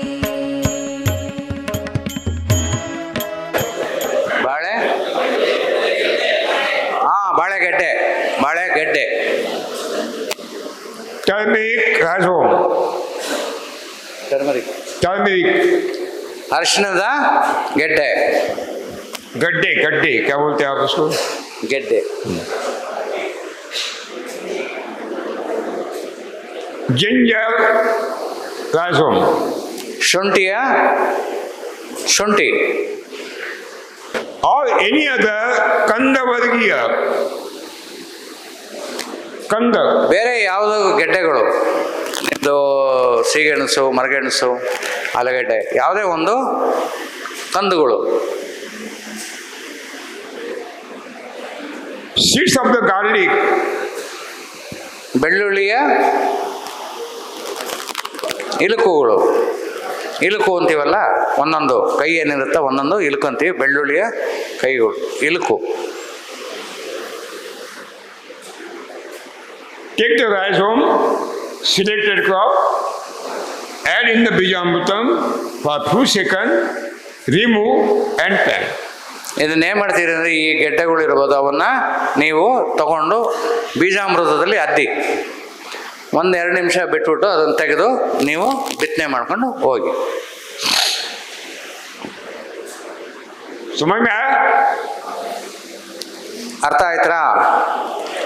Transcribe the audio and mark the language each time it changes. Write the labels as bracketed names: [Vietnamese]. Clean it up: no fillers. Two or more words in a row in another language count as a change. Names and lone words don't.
[Kannada] ಬಾಳೆ ಬಾಳೆಗೆಡ್ಡೆ, ಬಾಳೆಗೆಡ್ಡೆ. [English] Turmeric rhizome. ಟರ್ಮರಿಕ್, Turmeric. [Kannada] ಅರಿಶಿಣದ ಗೆಡ್ಡೆ. [Hindi] गड्ढे गड्ढे क्या बोलते हैं आप उसको? [Kannada] ಗೆಡ್ಡೆ. [English] Ginger rhizome. [Kannada] ಶುಂಠಿಯ ಶುಂಠಿ. [English] Or any other [Kannada] ಕಂದವರ್ಗೀಯ ಕಂದ. ಬೇರೆ ಯಾವುದು ಗೆಡ್ಡೆಗಳು, ಇದು ಸಿಗೆಣಸು, ಮರಗೆಣಸು, ಆಲೂಗೆಡ್ಡೆ, ಯಾವುದೇ ಒಂದು ಕಂದುಗಳು. [English] Seeds of the garlic. [Kannada] ಬೆಳ್ಳುಳ್ಳಿಯ ಇಲುಕುಗಳು. ಇಲುಕು ಅಂತೀವಲ್ಲ, ಒಂದೊಂದು ಕೈ ಏನಿರುತ್ತೆ ಒಂದೊಂದು ಇಲುಕು ಅಂತೀವಿ. ಬೆಳ್ಳುಳ್ಳಿಯ ಕೈಗಳು, ಇಲುಕು. [English] Take the rhizome, selected crop, add in the bijamrutam for few seconds, remove and plant. [Kannada] ಇದನ್ನೇನು ಮಾಡ್ತೀರಿ ಅಂದರೆ, ಈ ಗೆಡ್ಡೆಗಳು ಇರ್ಬೋದು, ಅವನ್ನ ನೀವು ತಗೊಂಡು ಬೀಜಾಮೃತದಲ್ಲಿ ಅದ್ದಿ 1-2 ನಿಮಿಷ ಬಿಟ್ಬಿಟ್ಟು ಅದನ್ನು ತೆಗೆದು ನೀವು ಬಿತ್ತನೆ ಮಾಡ್ಕೊಂಡು ಹೋಗಿ. [Hindi] समझ में आया? [Kannada] ಅರ್ಥ ಆಯ್ತಾ?